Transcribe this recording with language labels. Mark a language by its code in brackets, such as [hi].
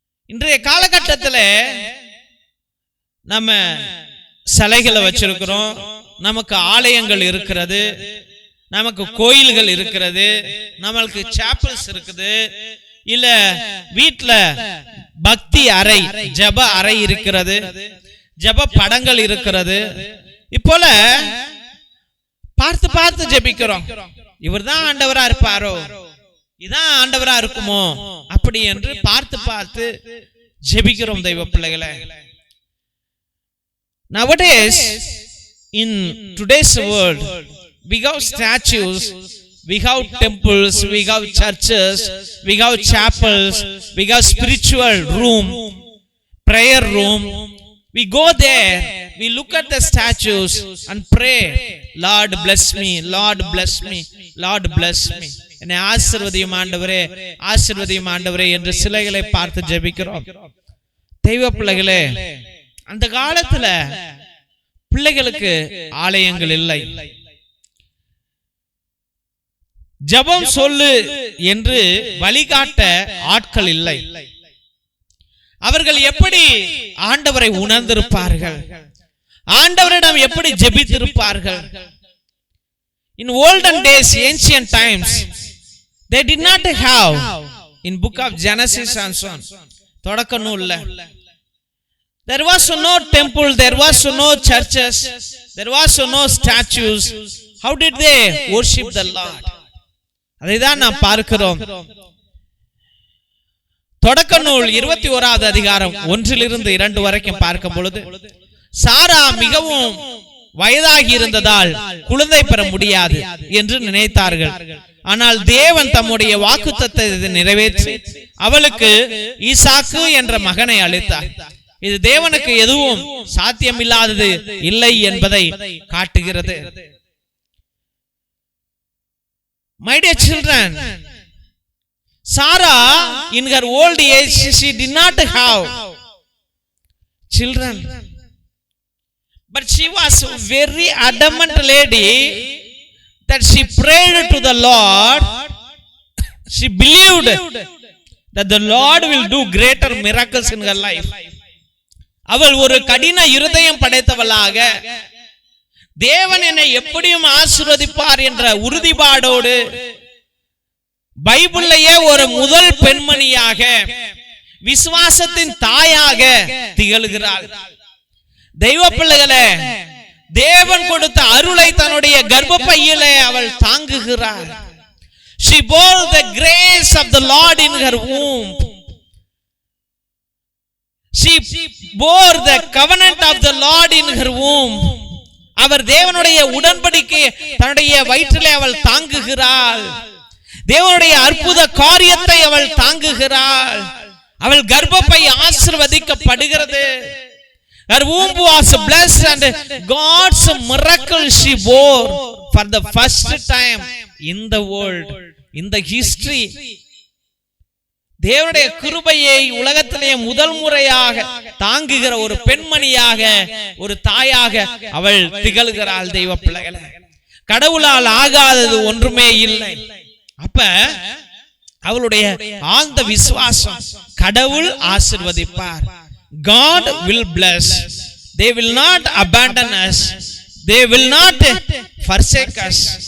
[ta] இன்றைய காலகட்டத்தில் நம்ம சிலைகளை வச்சிருக்கிறோம், நமக்கு ஆலயங்கள் இருக்கிறது, நமக்கு கோயில்கள் இருக்கிறது, நமக்கு சாப்பல்ஸ் இருக்குது, இல்ல வீட்டுல பக்தி அறை ஜப அறை இருக்கிறது, ஜப படங்கள் இருக்கிறது. இப்போல பார்த்து பார்த்து ஜெபிக்கிறோம். இவர் தான் ஆண்டவரா இருப்பாரோ, இதான் ஆண்டவரா இருக்குமோ அப்படி என்று பார்த்து பார்த்து ஜெபிக்கிறோம் தெய்வ பிள்ளைகளே. [en] Nowadays, in today's world, we have statues, we have temples, we have churches, we have chapels, we have spiritual room, prayer room. We go there, we look at the statues and pray, Lord bless me, Lord bless me, Lord bless me. [ta] என்னை ஆசீர்வதியும் ஆண்டவரே, ஆசீர்வதியும் ஆண்டவரே என்று சிலைகளை பார்த்து ஜெபிக்கிறோம். தெய்வ பிள்ளைகளே, அந்த காலத்துல பிள்ளைகளுக்கு ஆலயங்கள் இல்லை, ஜெபம் சொல்லு என்று வழிகாட்ட ஆட்கள் இல்லை. அவர்கள் எப்படி ஆண்டவரை உணர்ந்திருப்பார்கள், ஆண்டவரிடம் எப்படி ஜெபித்திருப்பார்கள்? [en] In olden days, ancient times, they did not have in book of Genesis and so on, [ta] தொடக்க நூல்ல [en] there was no temple, there was no churches, there was no statues. How did they worship the Lord? [ta] அதைதான் நாம் பார்க்கிறோம். தொடக்க நூல் 21வது அதிகாரம் 1 to 2 வரைக்கும் பார்க்கும் பொழுது, சாரா மிகவும் வயதாகி இருந்ததால் குழந்தை பெற முடியாது என்று நினைத்தார்கள். ஆனால் தேவன் தம்முடைய வாக்குத்தத்தத்தை நிறைவேற்றி அவளுக்கு ஈசாக்கு என்ற மகனை அளித்தார். இது தேவனுக்கு எதுவும் சாத்தியமில்லாதது இல்லை என்பதை காட்டுகிறது. [en] My dear children, Sarah in her old age, she did not have children, but she was a very adamant lady that she prayed to the Lord. She believed that the Lord will do greater miracles in her life. [ta] அவள் ஒரு கடின இருதயம் படைத்தவளாக தேவன் என்னை எப்படியும் ஆசீர்வதிப்பார் என்ற உறுதிப்பாடோடு பைபிள்லயே ஒரு முதல் பெண்மணியாக, விசுவாசத்தின் தாயாக திகழ்கிறாள். தெய்வ பிள்ளைகளே, தேவன் கொடுத்த அருளை தன்னுடைய கர்ப்பப்பையிலே அவள் தாங்குகிறாள். [en] She bore the grace of the Lord in her womb. She bore the covenant of the Lord in her womb. [ta] அவர் தேவனுடைய உடன்படிக்கை தன்னுடைய வயிற்றிலே அவள் தாங்குகிறாள். தேவனுடைய அற்புத காரியத்தை அவள் தாங்குகிறாள். அவள் கர்ப்பப்பை ஆசீர்வதிக்கப்படுகிறது. [en] Her womb was blessed and God's miracle she bore for the first time in the world, in the history. [ta] தேவனுடைய கிருபையை உலகத்திலே முதல் முறையாக தாங்குகிற ஒரு பெண்மணியாக, ஒரு தாயாக அவள் திகழ்கிறாள். தெய்வ பிள்ளைகளே, கடவுளால் ஆகாதது ஒன்றுமே இல்லை. அப்ப அவளுடைய ஆழ்ந்த விசுவாசம், கடவுள் ஆசீர்வதிப்பார். [en] God will bless. They will not abandon us. They will not forsake us.